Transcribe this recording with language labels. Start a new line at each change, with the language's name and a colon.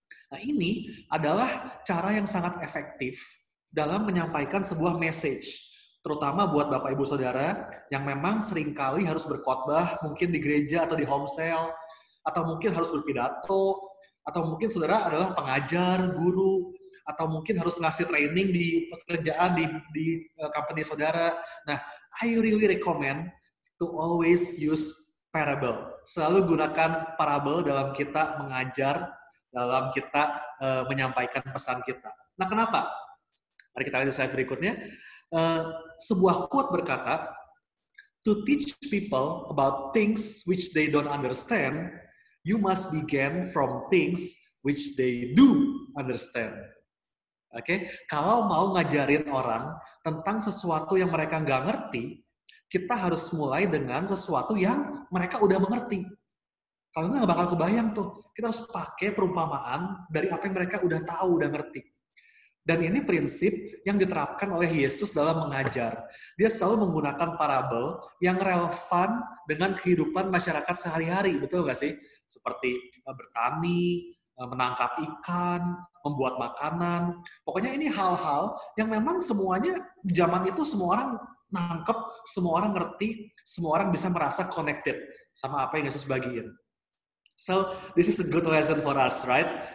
Indonesian: Nah, ini adalah cara yang sangat efektif dalam menyampaikan sebuah message, terutama buat Bapak Ibu Saudara yang memang seringkali harus berkhotbah, mungkin di gereja atau di home cell, atau mungkin harus berpidato, atau mungkin saudara adalah pengajar, guru, atau mungkin harus ngasih training di pekerjaan di company saudara.
English: Nah, I really recommend to always use parable.
Indonesian: Selalu gunakan parabel dalam kita mengajar, dalam kita menyampaikan pesan kita. Nah, kenapa? Mari kita lihat slide berikutnya. Sebuah quote berkata,
English: "To teach people about things which they don't understand, you must begin from things which they do understand."
Indonesian: Oke, kalau mau ngajarin orang tentang sesuatu yang mereka nggak ngerti, kita harus mulai dengan sesuatu yang mereka udah mengerti. Kalau nggak bakal kebayang tuh. Kita harus pakai perumpamaan dari apa yang mereka udah tahu, udah ngerti. Dan ini prinsip yang diterapkan oleh Yesus dalam mengajar. Dia selalu menggunakan parabel yang relevan dengan kehidupan masyarakat sehari-hari, betul nggak sih? Seperti bertani, menangkap ikan, membuat makanan. Pokoknya ini hal-hal yang memang semuanya di zaman itu semua orang nangkep, semua orang ngerti, semua orang bisa merasa connected sama apa yang Yesus bagiin.
English: So, this is a good lesson for us, right?